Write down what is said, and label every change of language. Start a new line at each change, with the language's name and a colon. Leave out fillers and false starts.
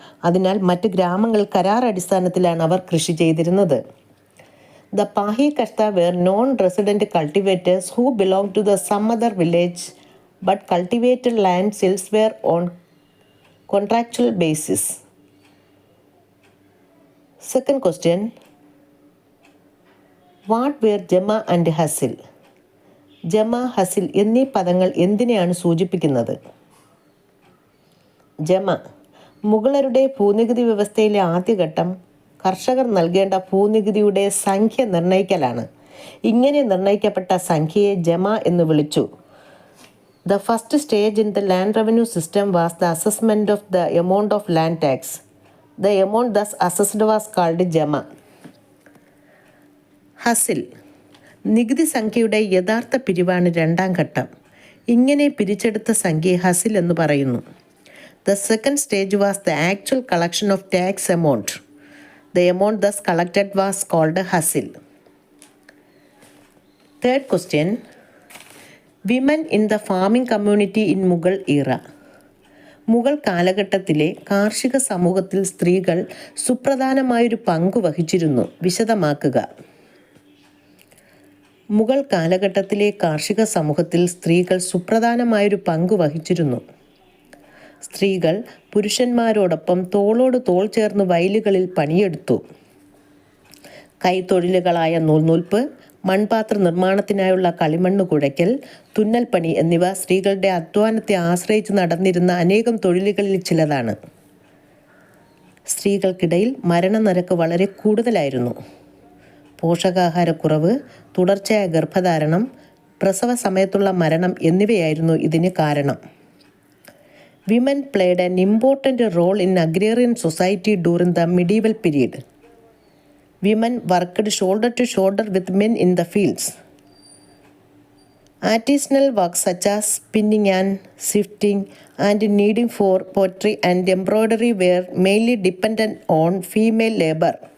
Malayalam: അതിനാൽ മറ്റ് ഗ്രാമങ്ങളിൽ കരാർ അടിസ്ഥാനത്തിലാണ് അവർ കൃഷി ചെയ്തിരുന്നത്.
English: The pahi-kashta were non resident cultivators who belong to the some other village but cultivated lands elsewhere on contractual basis. Second question, what were jama and hasil?
Malayalam: ജമ, ഹസിൽ എന്നീ പദങ്ങൾ എന്തിനെയാണ് സൂചിപ്പിക്കുന്നത്? ജമ, മുഗളരുടെ ഭൂനികുതി വ്യവസ്ഥയിലെ ആദ്യഘട്ടം കർഷകർ നൽകേണ്ട ഭൂനികുതിയുടെ സംഖ്യ നിർണ്ണയിക്കലാണ്. ഇങ്ങനെ നിർണ്ണയിക്കപ്പെട്ട സംഖ്യയെ ജമ എന്ന് വിളിച്ചു.
English: The first stage in the land revenue system was the assessment of the amount of land tax. The amount thus assessed was called jama.
Malayalam: ഹസിൽ, നികുതി സംഖ്യയുടെ യഥാർത്ഥ പിരിവാണ് 2ാം ഘട്ടം. ഇങ്ങനെ പിരിച്ചെടുത്ത സംഖ്യയെ ഹസിൽ എന്ന് പറയുന്നു.
English: The second stage was the actual collection of tax amount. The amount thus collected was called hasil. Third question, women in the farming community in Mughal era.
Malayalam: Mughal കാലഘട്ടത്തിലെ കാർഷിക സമൂഹത്തിൽ സ്ത്രീകൾ സുപ്രധാനമായൊരു പങ്കു വഹിച്ചിരുന്നു. വിശദമാക്കുക. മുഗൾ കാലഘട്ടത്തിലെ കാർഷിക സമൂഹത്തിൽ സ്ത്രീകൾ സുപ്രധാനമായൊരു പങ്കു വഹിച്ചിരുന്നു. സ്ത്രീകൾ പുരുഷന്മാരോടൊപ്പം തോളോട് തോൾ ചേർന്ന് വയലുകളിൽ പണിയെടുത്തു. കൈത്തൊഴിലുകളായ നൂൽനൂൽപ്പ്, മൺപാത്ര നിർമ്മാണത്തിനായുള്ള കളിമണ്ണ് കുഴയ്ക്കൽ, തുന്നൽപ്പണി എന്നിവ സ്ത്രീകളുടെ അധ്വാനത്തെ ആശ്രയിച്ച് നടന്നിരുന്ന അനേകം തൊഴിലുകളിൽ ചിലതാണ്. സ്ത്രീകൾക്കിടയിൽ മരണനിരക്ക് വളരെ കൂടുതലായിരുന്നു. പോഷകാഹാരക്കുറവ്, തുടർച്ചയായ ഗർഭധാരണം, പ്രസവ സമയത്തുള്ള മരണം എന്നിവയായിരുന്നു ഇതിന് കാരണം.
English: Women played an important role in agrarian society during the medieval period. women worked shoulder to shoulder with men in the fields. Artisanal work such as spinning and sifting and kneading for pottery and embroidery were mainly dependent on female labor.